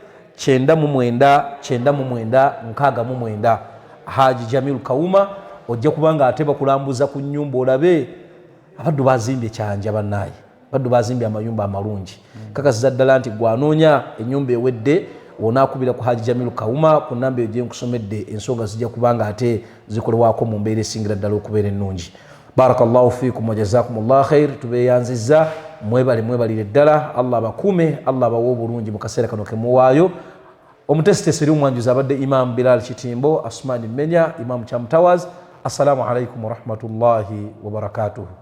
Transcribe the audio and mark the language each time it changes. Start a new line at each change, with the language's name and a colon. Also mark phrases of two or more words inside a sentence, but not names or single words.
Ganda: 999 Haji Jamil Kauma ojja kubanga ate bakulambuza ku nnyumba olabe abaddu bazimbye kyanja bannaye baddu bazimbye amayumba amalungi kakasiza ddala nti gwanoonya ennyumba ewedde onakubira ku Haji Jamil Kauma ku namba eyo gye nkusomedde ensonga zijja kubanga ate zikolebwako mu mbeera esingira ddala okubeera ennungi.
Arabic: بارك الله فيكم وجزاكم الله خيرا.
Ganda: Tubeeyanzizza mwebalire ddala Allah abakuume Allah abawe obulungi mu kaseera kano ke muwaayo. Omutesitesi eri omwanjuzi abadde Imam Bilal Kitimbo, Asmani Menya, Imam Chamtawaz.
Arabic: السلام عليكم ورحمة الله وبركاته.